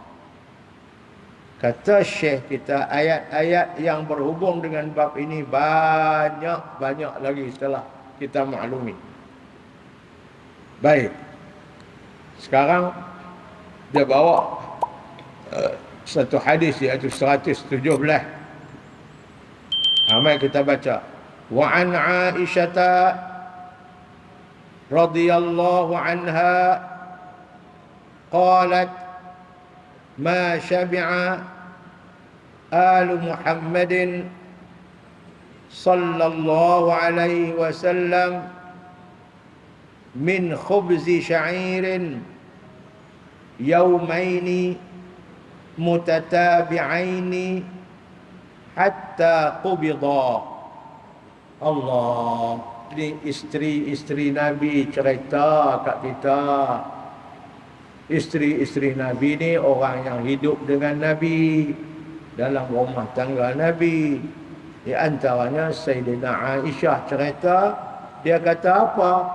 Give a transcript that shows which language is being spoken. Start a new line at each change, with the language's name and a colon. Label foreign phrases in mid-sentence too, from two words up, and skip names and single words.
Malay: Kata Syekh kita, ayat-ayat yang berhubung dengan bab ini banyak lagi setelah kita maklumi. Baik. Sekarang dia bawa satu hadis iaitu 117. Mari kita baca.
Arabic: وعن عائشة رضي الله عنها قالت ما شبع آل محمد صلى الله عليه وسلم من خبز شعير يومين متتابعين حتى قبضا.
Malay: Allah, ini isteri-isteri Nabi cerita kat kita. Isteri-isteri Nabi ni orang yang hidup dengan Nabi, dalam rumah tangga Nabi. Di antaranya Sayyidina Aisyah cerita, dia kata apa?